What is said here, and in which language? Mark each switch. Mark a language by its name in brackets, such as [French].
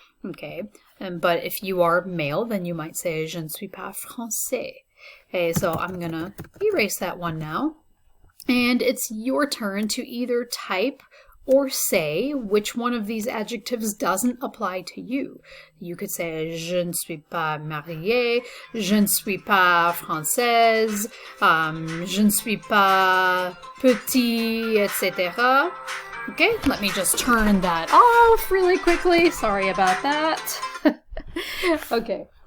[English] Okay, but if you are male, then you might say, [French] je ne suis pas français. [English] Okay, so I'm going to erase that one now. And it's your turn to either type or say which one of these adjectives doesn't apply to you. You could say, [French] je ne suis pas mariée, je ne suis pas française, je ne suis pas petit, etc. [English] Okay, let me just turn that off really quickly. Sorry about that. Okay.